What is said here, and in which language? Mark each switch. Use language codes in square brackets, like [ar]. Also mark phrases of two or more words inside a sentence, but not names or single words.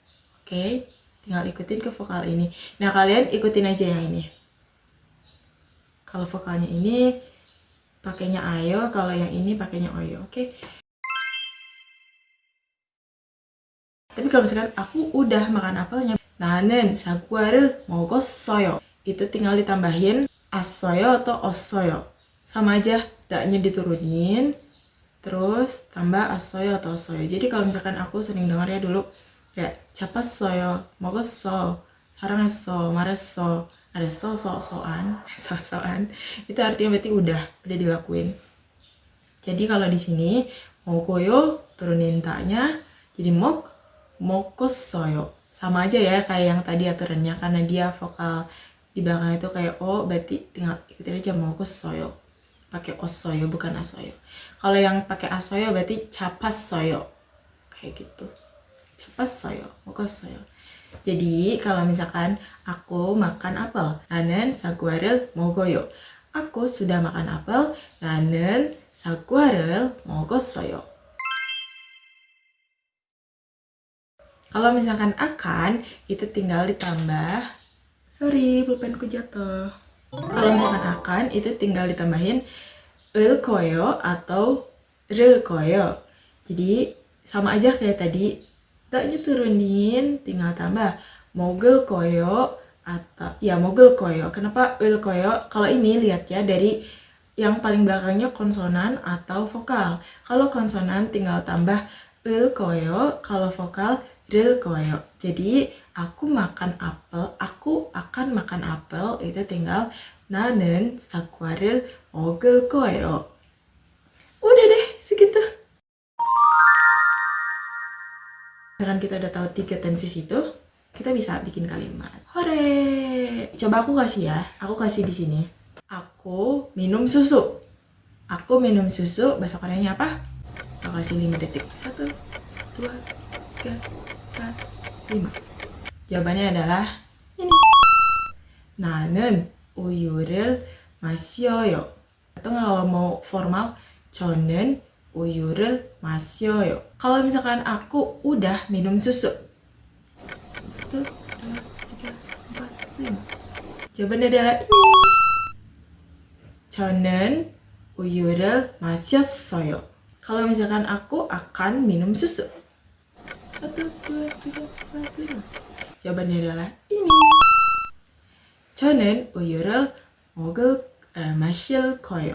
[id] Oke, tinggal ikutin ke vokal ini. Nah, kalian ikutin aja yang ini. Kalau vokalnya ini pakainya ayo, kalau yang ini pakainya oyo, oke? Tapi kalau misalkan aku udah makan apelnya, [ko] 나는 사과를 먹었어요. [id] Itu tinggal ditambahin assoyo atau ossoyo. Sama aja, daknya diturunin, terus tambah assoyo atau ossoyo. Jadi kalau misalkan aku sering dengar ya dulu, kayak [ko] 잡았어요, 먹었어, 사랑했어, 말했어, 알았어, so-soan, so-soan. [id] Itu artinya berarti udah dilakuin. Jadi kalau di sini 먹어요 turunin taknya jadi 먹었어요. Sama aja ya kayak yang tadi aturannya, karena dia vokal di belakang itu kayak o, berarti tinggal ikutin aja 먹었어요. Pakai ossoyo bukan asoyo. Kalau yang pakai asoyo berarti 잡았어요. Kayak gitu. [ko] 잡았어요, 먹었어요. [id] Jadi kalau misalkan aku makan apel, [ko] 나는 사과를 먹어요. [id] Aku sudah makan apel, [ko] 나는 사과를 먹었어요. [id] Kalau misalkan akan, itu tinggal ditambah, sorry, pulpenku jatuh. Kalau misalkan akan, itu tinggal ditambahin [ko] 을 거예요 [id] atau [ko] 를 거예요. [id] Jadi sama aja kayak tadi, daknya turunin, tinggal tambah [ko] 먹을 거예요 [id] atau ya [ko] 먹을 거예요. [id] Kenapa [ko] 을 거예요? [id] Kalau ini lihat ya dari yang paling belakangnya konsonan atau vokal. Kalau konsonan tinggal tambah [ko] 을 거예요, [id] kalau vokal [ko] 를 거예요. [id] Jadi aku makan apel, aku akan makan apel, itu tinggal [ko] 나는 사과를 먹을 거예요. [id] Udah deh, segitu. Misalkan kita udah tahu 3 tenses itu, kita bisa bikin kalimat. Hore! Coba aku kasih ya. Aku kasih di sini. Aku minum susu. Aku minum susu, bahasa Koreanya apa? Aku kasih 5 detik. 1, 2, 3, 4, 5. Jawabannya adalah ini. [ko] 나는 우유를 마셔요. [id] Atau kalau mau formal, [ko] 저는 우유를 마셔요. [id] Kalau misalkan aku udah minum susu. 1, 2, 3, 4, 5. Jawabannya adalah ini. [ko] 저는 우유를 마셨어요. [id] Kalau misalkan aku akan minum susu. 1, 2, 3, 4, 5. Jawabannya adalah ini. [ko] 저는 우유를 마실 거예요.